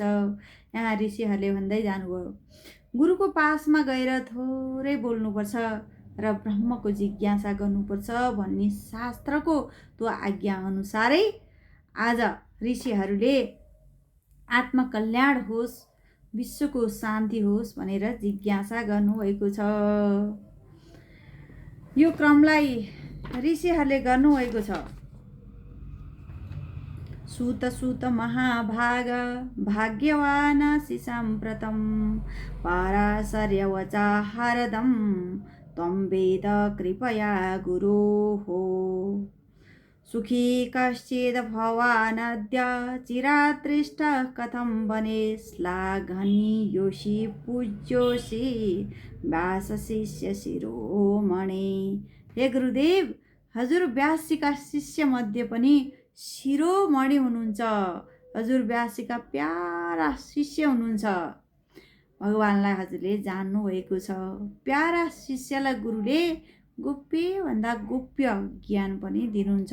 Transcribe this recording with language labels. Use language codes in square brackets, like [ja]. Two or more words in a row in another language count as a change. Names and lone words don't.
[ne] यहाँ ऋषिहरूले भन्दै जानुभयो, गुरुको पासमा गएर थोरै बोल्नुपर्छ र ब्रह्मको जिज्ञासा गर्नुपर्छ भन्ने शास्त्रको त्यो आज्ञा अनुसारै आज ऋषिहरूले आत्मकल्याण होस्, विश्वको शान्ति होस् भनेर जिज्ञासा गर्नुभएको छ। यो क्रमलाई ऋषिहरूले गर्नुभएको छ। [sa] सूत महाभाग भाग्यवान शिसाम्प्रतं पाराशर्यवचा हरदं त्वं वेद कृपया गुरोः। सुखी कश्चिद् भवानद्य चिरादृष्टः कथं वने श्लाघनीयोषि पूज्योषि व्यासशिष्य शिरोमणि। [ne] हे गुरुदेव, हजुर व्यासजीका शिष्य मध्ये पनि शिरोमणि हुनुहुन्छ। हजुर व्यासजीका प्यारा शिष्य हुनुहुन्छ। भगवानलाई हजुरले जान्नु भएको छ। प्यारा शिष्यलाई गुरुले गोप्य भन्दा गोप्य ज्ञान पनि दिनुहुन्छ।